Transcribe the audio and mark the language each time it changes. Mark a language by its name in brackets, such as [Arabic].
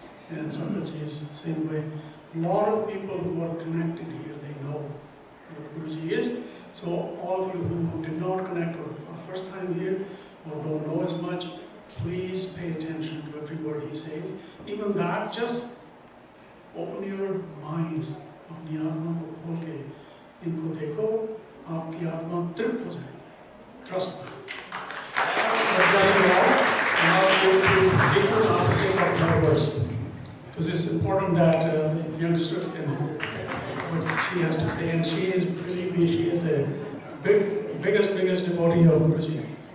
[English] And Sankaji is the same way. A lot of people who are connected here, they know what Guruji is. So all of you who did not connect or are first time here or don't know as much, please pay attention to every word he says. Even that, just open your mind. [Hindi] अपनी आत्मा को खोल के इनको देखो, आपकी आत्मा तृप्त हो जाएगी. [English] Trust me. God bless you all. And I'll go to Ritu now to say a couple more words. Because it's important that youngsters can know what she has to say. And she is, believe me, she is a biggest devotee of Guruji.